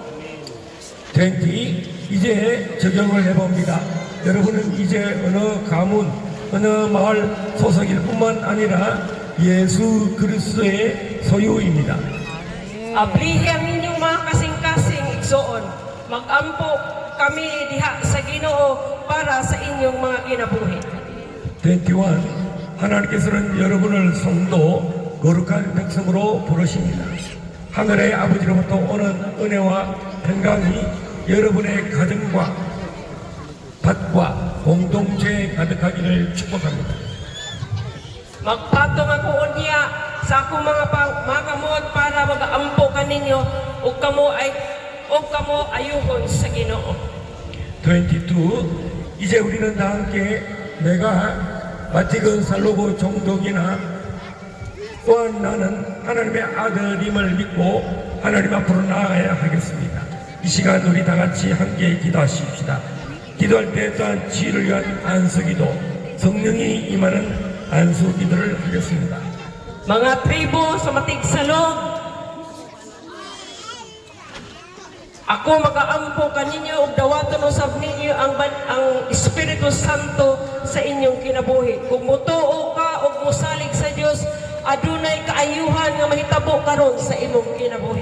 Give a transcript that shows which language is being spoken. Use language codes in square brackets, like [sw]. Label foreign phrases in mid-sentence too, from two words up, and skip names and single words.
[ko] 20. 이제 적용을 해봅니다. 여러분은 이제 어느 가문, 어느 마을 소속일 뿐만 아니라 예수 그리스도의 소유입니다. [ceb] Ablihi ang inyong mga kasing-kasing igsoon. Mag-ampo kami diha sa Ginoo para sa inyong mga kinabuhi. 21. [ko] 하나님께서는 여러분을 성도 거룩한 백성으로 부르십니다. 하늘의 아버지로부터 오는 은혜와 평강이 여러분의 가정과 밭과 공동체에 가득하기를 축복합니다. [ceb] Magpatong ako unya sa akong mga kamot para magaampo kaninyo ug kamo ayuhon sa Ginoo. 22. [ko] 이제 우리는 다 함께 내가 마티근 살로고 종독이나 또한 나는 하나님의 아들임을 믿고 하나님 앞으로 나아가야 하겠습니다. 이 시간 우리 다 같이 함께 기도하십시다. 기도할 때 또한 지혜를 위한 안수기도, 성령이 임하는 안수기도를 하겠습니다. [ceb] Mga tribo sa matigsalog, ako mag-aampo kaninyo ug dawaton usab ninyo ang Espiritu Santo sa inyong kinabuhi. Kung mutuo ka ug musalig sa Dios, adunay kaayuhan nga mahitabo karon sa imong kinabuhi.